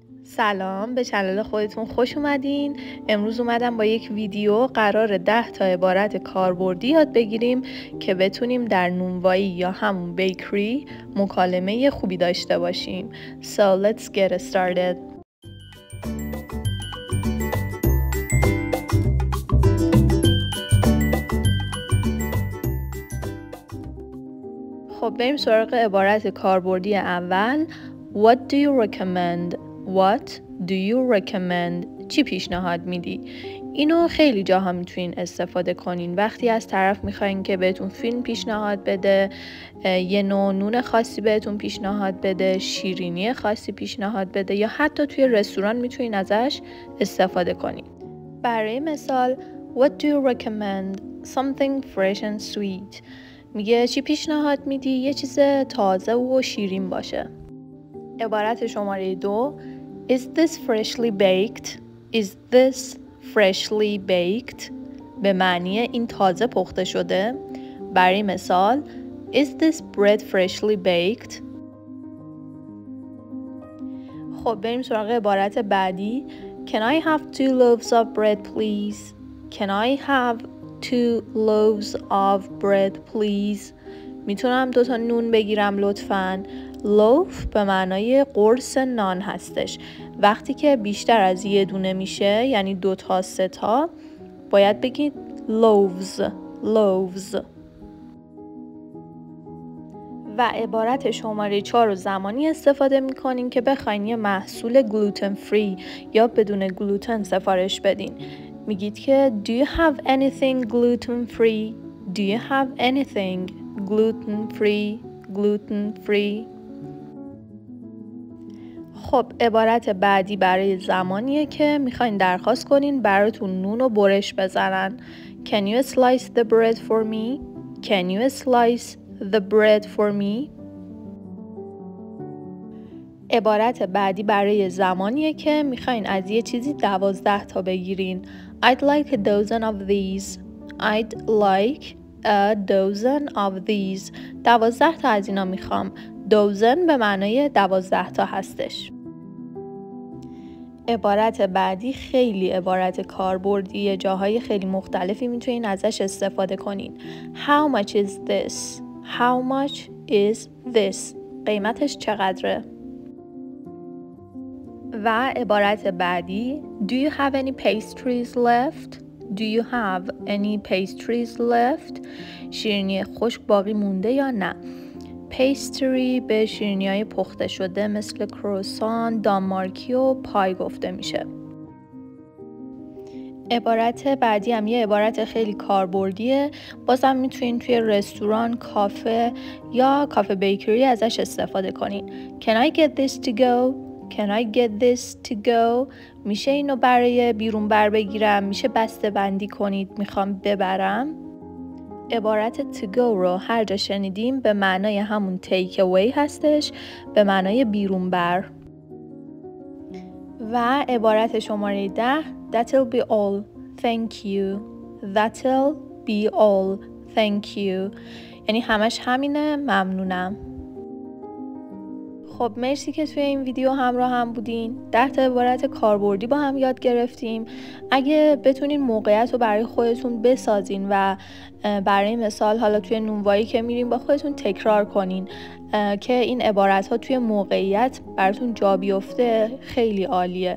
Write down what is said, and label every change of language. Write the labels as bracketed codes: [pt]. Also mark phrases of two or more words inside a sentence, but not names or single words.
[fa] سلام، به چنل خودتون خوش اومدین. امروز اومدم با یک ویدیو قرار 10 تا عبارت کاربردی یاد بگیریم که بتونیم در نونوایی یا همون بیکری مکالمه خوبی داشته باشیم. [en] So let's get started. [fa] خب بریم سراغ عبارت کاربردی اول. [en] What do you recommend? What do you recommend? [fa] چی پیشنهاد میدی؟ اینو خیلی جاها میتونین استفاده کنین. وقتی از طرف میخواین که بهتون فیلم پیشنهاد بده، یه نوع نون خاصی بهتون پیشنهاد بده، شیرینی خاصی پیشنهاد بده، یا حتی توی رستوران میتونین ازش استفاده کنین. برای مثال [en] What do you recommend? Something fresh and sweet. [fa] میگه چی پیشنهاد میدی؟ یه چیز تازه و شیرین باشه. عبارت شماره 2 [en] Is this freshly baked? Is this freshly baked? [fa] به معنی این تازه پخته شده. برای مثال [en] Is this bread freshly baked? [fa] خب بریم سراغ عبارت بعدی. [en] Can I have 2 loaves of bread please? Can I have 2 loaves of bread please? [fa] میتونم 2 تا نون بگیرم لطفاً. loaf به معنای قرص نان هستش. وقتی که بیشتر از یه دونه میشه، یعنی 2 تا 3 تا، باید بگید loaves. و عبارت شماره 4 رو زمانی استفاده میکنین که بخواین یه محصول [en] gluten free [fa] یا بدون گلوتن سفارش بدین. میگید که [en] Do you have anything gluten free? Do you have anything gluten free? [fa] خب عبارت بعدی برای زمانیه که میخواین درخواست کنین براتون نون و برش بزنن. [en] Can you slice the bread for me? Can you slice the bread for me? [fa] عبارت بعدی برای زمانیه که میخواین از یه چیزی 12 تا بگیرین. [en] I'd like a dozen of these. I'd like a dozen of these. [fa] 12 تا از اینا میخوام. dozen به معنای 12 تا هستش. عبارت بعدی خیلی عبارت کاربردیه. جاهای خیلی مختلفی میتونین ازش استفاده کنین. [en] How much is this? How much is this? [fa] قیمتش چقدره؟ و عبارت بعدی [en] Do you have any pastries left? Do you have any pastries left? [fa] شیرینی خشک باقی مونده یا نه؟ پیستری به شیرینی‌های پخته شده مثل کروسان، دانمارکی و پای گفته میشه. عبارت بعدی هم یه عبارت خیلی کاربردیه. بازم میتونین توی رستوران، کافه یا کافه بیکری ازش استفاده کنین. [en] Can I get this to go? Can I get this to go? [fa] میشه اینو برای بیرون بر بگیرم؟ میشه بسته بندی کنید میخوام ببرم؟ عبارت [en] to go [fa] رو هر جا شنیدیم به معنای همون [en] take away [fa] هستش، به معنای بیرون بر. و عبارت شماره 10 [en] That'll be all. Thank you. That'll be all. Thank you. [fa] یعنی همش همینه، ممنونم. خب مرسی که توی این ویدیو همراه هم بودین. 10 تا عبارت کاربردی با هم یاد گرفتیم. اگه بتونین موقعیت رو برای خودتون بسازین و برای مثال حالا توی نونوایی که میرین با خودتون تکرار کنین که این عبارت ها توی موقعیت براتون جا بیفته، خیلی عالیه.